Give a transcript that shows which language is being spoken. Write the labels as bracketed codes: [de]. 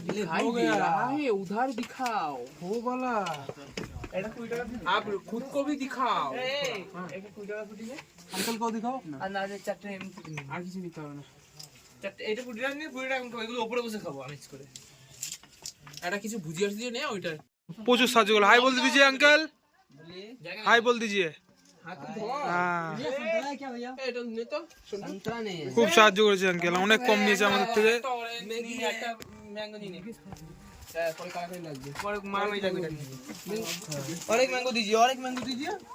[hi] भाई दे रहा है उधर दिखाओ वो वाला। आप खुद को भी दिखाओ अंकल को दिखाओ। अंदाजे [bn] চারটে আর কিছু নিতে হবে না চারটে এটা পুডিটা নিয়ে পুডিটা আমি এগুলো উপরে বসে খাবো মিক্স করে এটা কিছু ভুজিয়া দিয়ে নে ওইটা প্রচুর সাহায্য করলো। হাই বল [hi] दीजिए अंकल, हाय बोल दीजिए। [bn] হাত ধোয়া হ্যাঁ, এটা নে তো [hi] संतरा ने [bn] খুব সাহায্য করেছে আঙ্কেল, অনেক কম নিয়েছে আমাদের থেকে। ম্যাগি একটা ম্যাঙ্গো নিয়ে নে পরে কাকে লাগবে [hi] और मार में जाके और एक मैंगो दीजिए और एक मैंगो दीजिए